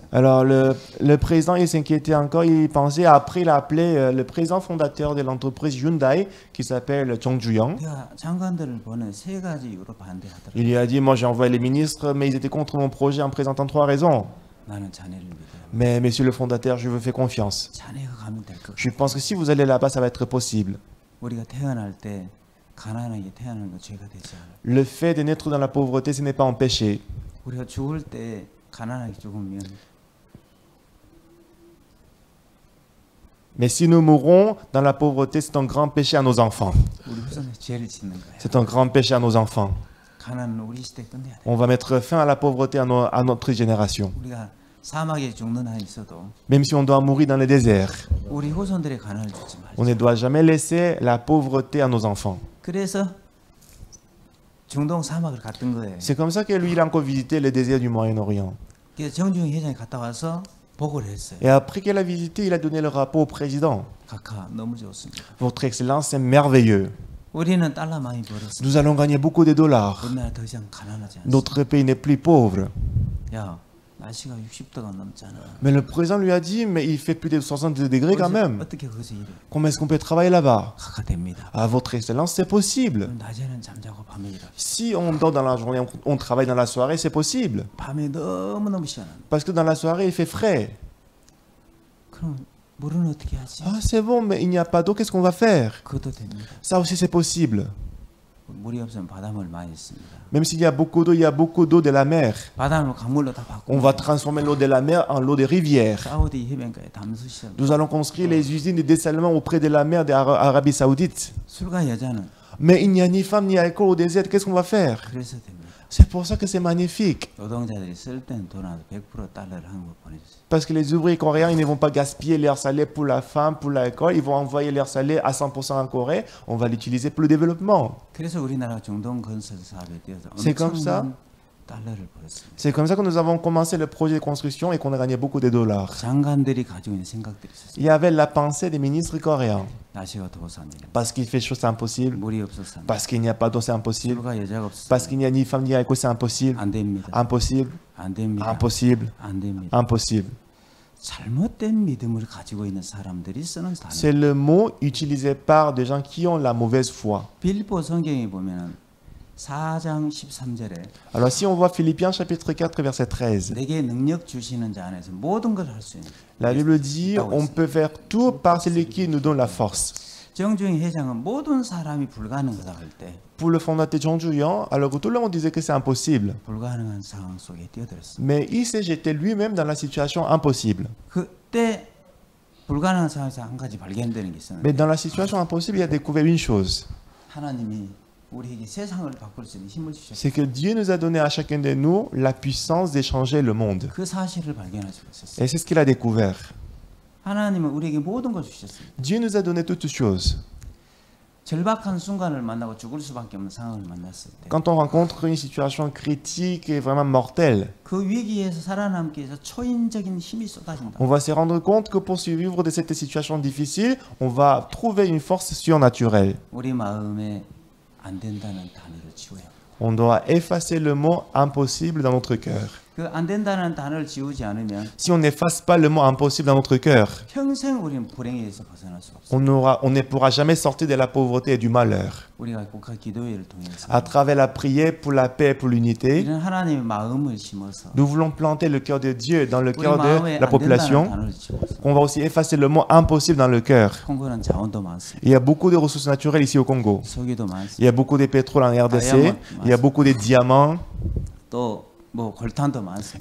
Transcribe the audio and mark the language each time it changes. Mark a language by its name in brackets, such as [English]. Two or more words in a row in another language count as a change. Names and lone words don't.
[French] Alors le président, il s'inquiétait encore, il pensait, après il a appelé le président fondateur de l'entreprise Hyundai, qui s'appelle Chung Ju-young. [Korean] 내가 장관들을 보내 세 가지 이유로 반대하더라고요. [French] Il lui a dit, moi j'ai envoyé les ministres, mais ils étaient contre mon projet en présentant 3 raisons. [Korean] 나는 자네를 믿어요. [French] Mais monsieur le fondateur, je vous fais confiance. [Korean] 자네가 가면 될 것. [French] Je pense que si vous allez là-bas, ça va être possible. [Korean] 우리가 태어날 때 가난하게 태어나는 거 죄가 되지 않아요. [French] Le fait de naître dans la pauvreté, ce n'est pas un péché. [Korean] 우리가 죽을 때 가난하게 죽으면 [French] Mais si nous mourons dans la pauvreté, c'est un grand péché à nos enfants. [Korean] 우리 후손에 죄를 짓는 거예요. [French] C'est un grand péché à nos enfants. [Korean] 가난은 우리 시대에 끝내야 돼. [French] On va mettre fin à la pauvreté à notre génération. [Korean] 우리가 사막에 죽는 한이 있어도 [French] Même si on doit mourir dans le désert, [Korean] 우리 후손들의 가난을 주지 말자. [French] on ne doit jamais laisser la pauvreté à nos enfants. [Korean] 그래서 중동 사막을 갔던 거예요. [French] C'est comme ça que lui, il a encore visité le désert du Moyen-Orient. [Korean] 그래서 정중희 회장이 갔다 와서 보고를 했어요. [French] Et après qu'il a visité, il a donné le rapport au président. [Korean] 각하 너무 좋습니다. [French] Votre excellence, c'est merveilleux. [Korean] 우리는 달러 많이 벌었어. [French] Nous allons gagner beaucoup de dollars. [Korean] 우리나라 더 이상 가난하지 않습니다. [French] Notre pays n'est plus pauvre. [Korean] 야, 날씨가 60도가 넘잖아. [French] Mais le président lui a dit, mais il fait plus de 60 degrés quand même. [Korean] 어떻게 거기서 일해? [French] Comment est-ce qu'on peut travailler là-bas? [Korean] 각하 됩니다. [French] À votre excellence, c'est possible. [Korean] 낮에는 잠자고 밤에 일하. [French] Si on dort dans la journée, on travaille dans la soirée, c'est possible. [Korean] 밤에 너무너무 시원한. [French] Parce que dans la soirée, il fait frais. [Korean] 그럼 물은 어떻게 하지? [French] Ah, c'est bon, mais il n'y a pas d'eau, qu'est-ce qu'on va faire? [Korean] 그것도 됩니다. [French] Ça aussi, c'est possible. [Korean] 물이 없으면 바닷물 많이 씁니다. [French] Même s'il y a beaucoup d'eau, il y a beaucoup d'eau de la mer. [Korean] 바닷물 강물로 다 바꾸고. [French] On va transformer l'eau de la mer en l'eau des rivières. [Korean] 사우디 해변가에 담수 시설. [French] Nous allons construire les usines de dessalement auprès de la mer d'Arabie Saoudite. [Korean] 술과 여자는 [French] Mais il n'y a ni femme ni alcool au désert, qu'est-ce qu'on va faire? [Korean] 그래서 됩니다. [French] C'est pour ça que c'est magnifique. [Korean] 노동자들이 쓸 때는 돈 안 100% 달러를 한국 보내주세요. [French] Parce que les ouvriers coréens, ils ne vont pas gaspiller leur salaire pour la femme, pour l'alcool. Ils vont envoyer leur salaire à 100% en Corée. On va l'utiliser pour le développement. [Korean] 그래서 우리나라 중동 건설 사업에 뛰어서 [French] C'est comme ça. [Korean] 엄청난 달러를 벌었습니다. [French] C'est comme ça que nous avons commencé le projet de construction et qu'on a gagné beaucoup de dollars. [Korean] 장관들이 가지고 있는 생각들이 있었어요. [French] Il y avait la pensée des ministres coréens. [Korean] 날씨가 더워서 안 돼요. [French] Parce qu'il fait chaud, c'est impossible. [Korean] 물이 없어서 안 돼요. [French] Parce qu'il n'y a pas d'eau, c'est impossible. [Korean] 술과 여자가 없어서 [French] Parce qu'il n'y a ni femme ni alcool, c'est impossible. [Korean] 안 됩니다. [French] Impossible. [Korean] 안 됩니다. [French] Impossible. [Korean] 안 됩니다. [French] Impossible. [Korean] 잘못된 믿음을 가지고 있는 사람들이 쓰는 단어. [French] C'est le mot utilisé par des gens qui ont la mauvaise foi. [Korean] 빌립보 성경에 보면은 4장 13절에 [French] Alors si on voit Philippiens chapitre 4 verset 13, [Korean] 내게 능력 주시는 자 안에서 모든 걸 할 수 있는. [French] la Bible dit on peut faire tout par celui qui nous donne la force. [Korean] 정중희 회장은 모든 사람이 불가능하다 할 때 [French] Pour le fondateur Chung Ju-young, alors que tout le monde disait que c'est impossible, [Korean] 불가능한 상황 속에 뛰어들었습니다. [French] mais il s'est jeté lui-même dans la situation impossible. [Korean] 그때 불가능한 상황에서 한 가지 발견되는 게 있었는데 [French] Mais dans la situation impossible, il a découvert une chose, [Korean] 하나님이 우리에게 세상을 바꿀 수 있는 힘을 주셨어요. [French] c'est que Dieu nous a donné à chacun de nous la puissance d'échanger le monde. [Korean] 그 사실을 발견하시고 있었어요. [French] Et c'est ce qu'il a découvert. [Korean] 하나님은 우리에게 모든 걸 주셨습니다. [French] Dieu nous a donné toutes choses. [Korean] 절박한 순간을 만나고 죽을 수밖에 없는 상황을 만났을 때 [French] Quand on rencontre une situation critique et vraiment mortelle, [Korean] 그 위기에서 살아남기 위해서 초인적인 힘이 쏟아진다. [French] on va se rendre compte que pour survivre de cette situation difficile, on va trouver une force surnaturelle. [Korean] 우리 마음에 안 된다는 단어를 지워야 합니다. [French] On doit effacer le mot impossible dans notre cœur. [Korean] 그 안 된다는 단어를 지우지 않으면 [French] Si on n'efface pas le mot impossible dans notre cœur, [Korean] 평생 우리는 불행에서 벗어날 수 없습니다. [French] on ne pourra jamais sortir de la pauvreté et du malheur. [Korean] 우리가 국가 기도회를 통해서 [French] À travers la prière pour la paix et pour l'unité, [Korean] 이런 하나님의 마음을 심어서 [French] nous voulons planter le cœur de Dieu dans le [Korean] 우리 [French] cœur de [Korean] 마음에 [French] la [Korean] 안 된다는 [French] population. [Korean] 단어를 지워서 [French] On va aussi effacer le mot impossible dans le cœur. [Korean] 콩고는 자원도 많습니다. [French] Il y a beaucoup de ressources naturelles ici au Congo. [Korean] 석유도 많습니다. [French] Il y a beaucoup de pétrole en RDC. Il y a beaucoup de diamants. [Korean] 또 뭐 골탄도 많습니다.